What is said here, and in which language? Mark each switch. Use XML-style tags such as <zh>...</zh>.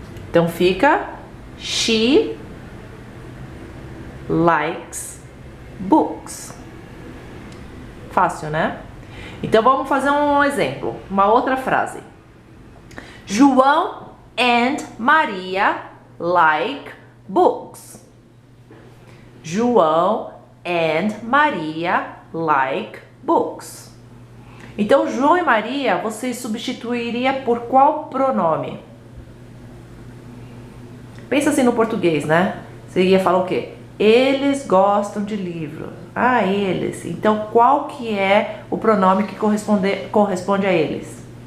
<pt>Então fica</pt> <en>she likes books.</en> <pt>Fácil, né? Então vamos fazer um exemplo, uma outra frase.</pt> <en>João and Maria like books. João and Maria like books.</en> <pt>Então, João e Maria, você substituiria por qual pronome? Pensa assim no português, né? Você ia falar o quê? Eles gostam de livro. Ah, eles. Então, qual que é o pronome que corresponde a eles?</pt>